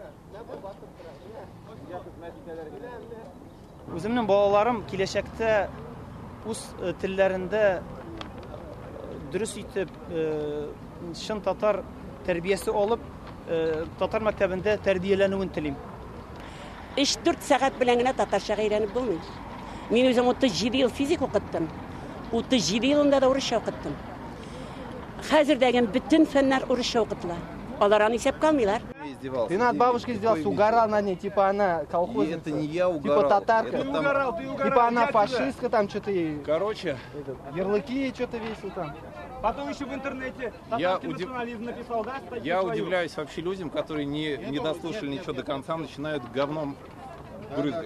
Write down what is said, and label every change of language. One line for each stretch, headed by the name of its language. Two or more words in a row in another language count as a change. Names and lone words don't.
Tatar: Özümün балаларым киләчәктә үз телләрендә дөрес итеп шын татар тәрбиясе алып, татар мәктәбендә тәрбияләнүен телим. 3-4 сәгать белән генә татарча өйрәнеп булмый. Мин үзем 37 ел физик укыттым. 37 елында да урысча укыттым. Хәзердәге бөтен фәннәр урысча укытыла. Алар аны исәпкә алмыйлар.
Russian: Ты над бабушкой издевался, угорал на ней, типа она колхозница. Это не я угорал. Типа татарка. Ты угорал. Типа она фашистка, там что-то ей... Короче... Ярлыки что-то весил там. Потом еще в интернете татарский национализм написал, да? Я удивляюсь вообще людям, которые не дослушали ничего до конца, начинают говном брызгать.